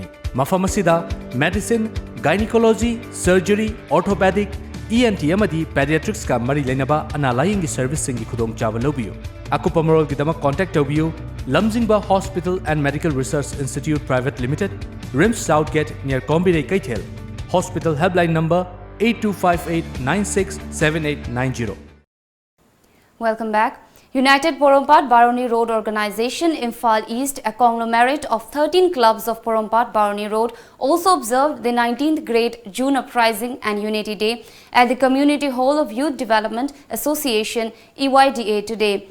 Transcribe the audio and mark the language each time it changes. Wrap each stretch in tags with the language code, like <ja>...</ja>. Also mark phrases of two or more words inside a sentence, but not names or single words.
<mni>Mafam asida</mni> <en>medicine, gynecology, surgery, orthopedic, ENT</en> <mni>amadi pediatrics ka mari lainaba analaying service singi khudong chawal lobiyo. Akupa marol gidama contact tobiyo Lamjingba Hospital and Medical Research Institute Private Limited, Rims Southgate near Kombinay Kaithel.</mni> <en>Hospital helpline number 8258967890. Welcome back. United Porompat Baroni Road Organization, Imphal East, a conglomerate of 13 clubs of Porompat Baroni Road, also observed the 19th Great June Uprising and Unity Day at the Community Hall of Youth Development Association, EYDA, today.</en>